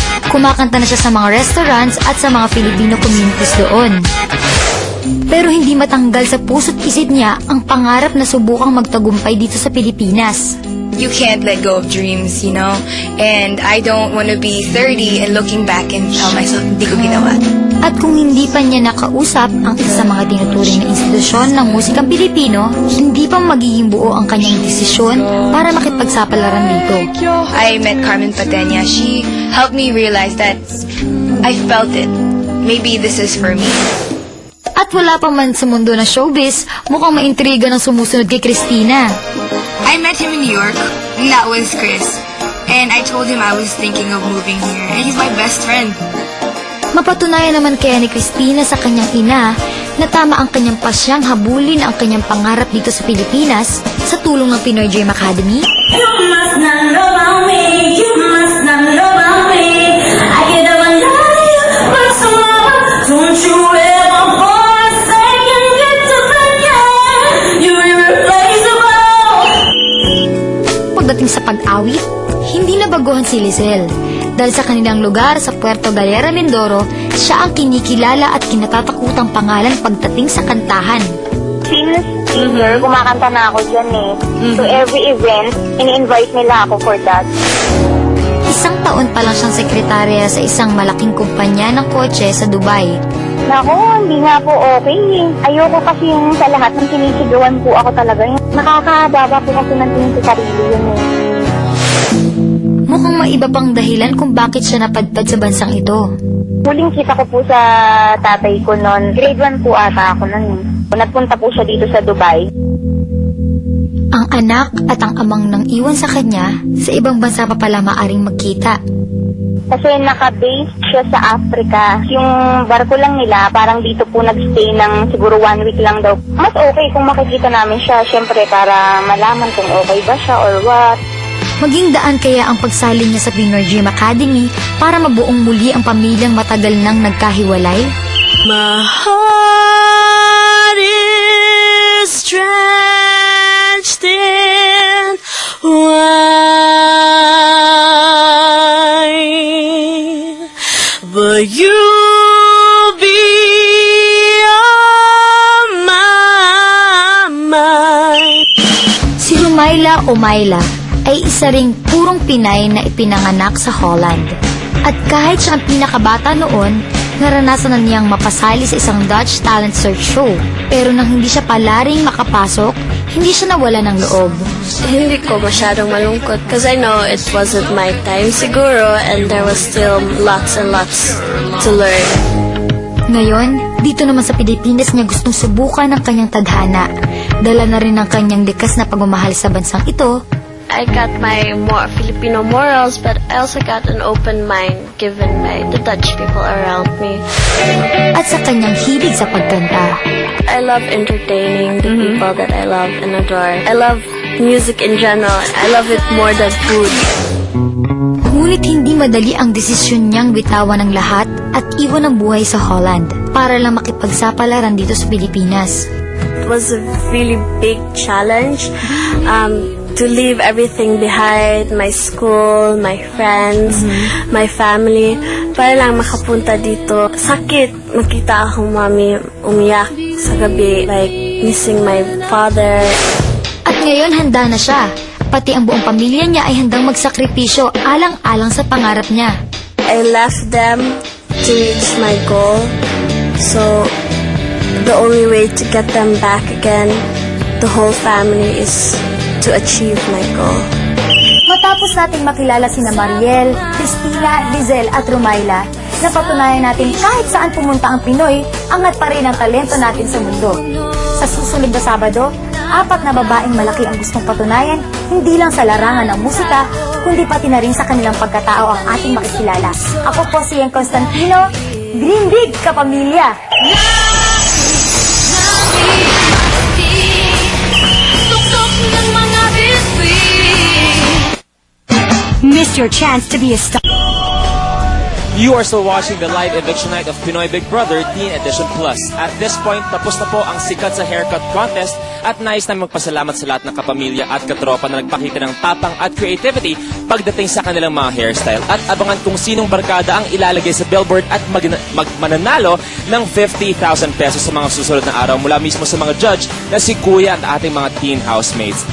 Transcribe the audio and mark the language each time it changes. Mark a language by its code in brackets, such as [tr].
[tl] Kumakanta na siya sa mga restaurants at sa mga Filipino communities doon. Pero hindi matanggal sa puso't isip niya ang pangarap na subukang magtagumpay dito sa Pilipinas. [en] You can't let go of dreams, you know? And I don't want to be 30 and looking back and tell myself, [tl] hindi ko ginawa. At kung hindi pa niya nakausap ang isa sa mga tinuturing na institusyon ng musikang Pilipino, hindi pa magiging buo ang kanyang desisyon para makipagsapalaran dito. [en] I met Carmen Patenya. She helped me realize that I felt it. Maybe this is for me. [tl] At wala pa man sa mundo ng showbiz, mukhang maintriga ng sumusunod kay Cristina. [en] I met him in New York, and that was Chris. And I told him I was thinking of moving here, and he's my best friend. [tl] Mapatunayan naman kaya ni Cristina sa kanyang ina na tama ang kanyang pasyang habulin ang kanyang pangarap dito sa Pilipinas sa tulong ng Pinoy Dream Academy. [en] You must not know about me. You must not know about me. I could never love you, but tomorrow, don't you ever for a second get to forget you're irreplaceable. [tl] Pagdating sa pag-awit, hindi nabaguhan si Lizelle. Dahil sa kanilang lugar sa Puerto Galera, Mindoro, siya ang kinikilala at kinatatakutang pangalan pagdating sa kantahan. [en] Since senior, [tl] kumakanta na ako dyan eh. [en] So every event, [tl] ini-invite nila ako [en] for that. [tl] Isang taon pa lang siyang sekretarya sa isang malaking kumpanya ng kotse sa Dubai. Naku, hindi nga po okay eh. Ayoko kasi yung sa lahat ng sinisigawan po ako talaga. Nakakababa po kasi ng tingin sa sarili yun eh. Mukhang maiba pang dahilan kung bakit siya napadpad sa bansang ito. Huling kita ko po sa tatay ko noon. Grade 1 po ata ako noon. Nagpunta po siya dito sa Dubai. Ang anak at ang amang nang iwan sa kanya, sa ibang bansa pa pala maaring magkita. Kasi naka-base siya sa Africa. Yung barko lang nila, parang dito po nag-stay ng siguro 1 week lang daw. Mas okay kung makikita namin siya, syempre para malaman kung okay ba siya [en] or what. [tl] Maging daan kaya ang pagsalin niya sa Pinoy Dream Academy para mabuong muli ang pamilyang matagal nang nagkahiwalay? [en] My heart is drenched in wine, but you'll be on my mind. [tl] Si Rumayla o Myla ay isa ring purong Pinay na ipinanganak sa Holland. At kahit siya ang pinakabata noon, naranasan na niyang mapasali sa isang Dutch talent search show. Pero nang hindi siya palaring makapasok, hindi siya nawala ng loob. Hindi ko masyadong malungkot [en] because I know it wasn't my time [tl] siguro [en] and there was still lots and lots to learn. [tl] Ngayon, dito naman sa Pilipinas niya gustong subukan ang kanyang tadhana. Dala na rin ang kanyang likas na pagmamahal sa bansang ito. [en] I got my more Filipino morals, but I also got an open mind given by the Dutch people around me. [tl] At sa kanyang hilig sa pagkanta. [en] I love entertaining the people that I love and adore. I love music in general. I love it more than food. [tl] Ngunit hindi madali ang desisyon niyang bitawan ng lahat at iwan ang buhay sa Holland para lang makipagsapalaran dito sa Pilipinas. [en] It was a really big challenge. To leave everything behind, my school, my friends, my family, [tl] para lang makapunta dito. Sakit, makita akong mami umiyak sa gabi, [en] like missing my father. [tl] At ngayon handa na siya. Pati ang buong pamilya niya ay handang magsakripisyo alang-alang sa pangarap niya. I left them to reach my goal, so the only way to get them back again, the whole family, is to achieve my goal. Matapos nating makilala sina Mariel, Cristina, Lizelle at Rumayla, napatunayan natin kahit saan pumunta ang Pinoy, angat pa rin ang talento natin sa mundo. Sa susunod na Sabado, 4 na babaeng malaki ang gustong patunayan, hindi lang sa larangan ng musika, kundi pati na rin sa kanilang pagkatao ang ating makikilala. Ako po si Ian Constantino, Green Big Kapamilya! [en] Missed your chance to be a star. You are still watching the live eviction night of Pinoy Big Brother Teen Edition Plus. At this point, [tl] tapos na po ang sikat sa haircut contest at nais namin magpasalamat sa lahat ng kapamilya at katropa na nagpakita ng tapang at creativity pagdating sa kanilang mga hairstyle at abangan kung sinong barkada ang ilalagay sa billboard at mananalo ng 50,000 pesos sa mga susunod na araw mula mismo sa mga judge na si Kuya at ating mga teen housemates.